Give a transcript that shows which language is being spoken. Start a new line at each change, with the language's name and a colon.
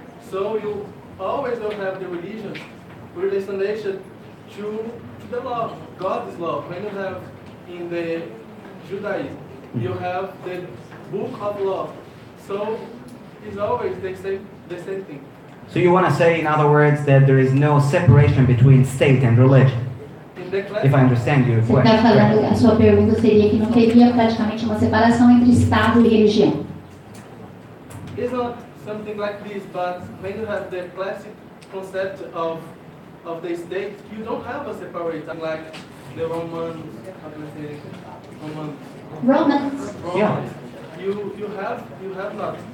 English: So you always don't have the religion relation to the law, God's law. When you have in the Judaism, you have the book of law. So it's always the same thing. So you want to say, in other words, that there is no separation between state and religion? If I understand you.
Portuguese: Você está falando, a sua pergunta seria que não teria praticamente uma separação entre Estado e religião.
English: It's not something like this, but when you have the classic concept of the state, you don't have a separate, like the Romans, how can I say it? Romans. Yeah. You have not.